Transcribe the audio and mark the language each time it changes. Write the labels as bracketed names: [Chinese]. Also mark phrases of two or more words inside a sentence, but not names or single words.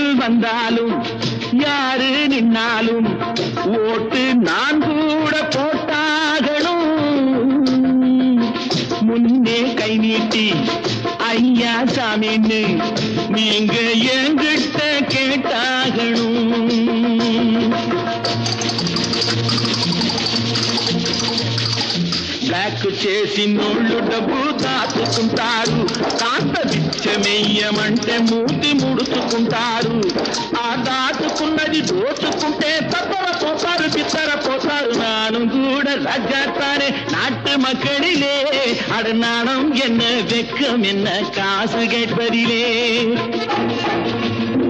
[Tamil] வந்தாலும் யாரு நின்னாலும் ஓட்டு நான் கூட போட்டாகணும். முன்னே கை நீட்டி ஐயா சாமின்னு நீங்க என்கிட்ட கேட்டாகணும். [Telugu] బ్లాక్ చేసి నోళ్ళు డబ్బు దాచుకుంటారు. కాస్త బిచ్చమెయ్యమంటే మూతి ముడుచుకుంటారు. ఆ దాచుకున్నది దోచుకుంటే తప్పర పోతారు, బిత్తర పోతారు. [Tamil] நானும் கூட ராஜாத்தானே நாட்டு மக்களிலே. அட நாணம் என்ன வெக்கம் என்ன காசு கேட்பதிலே.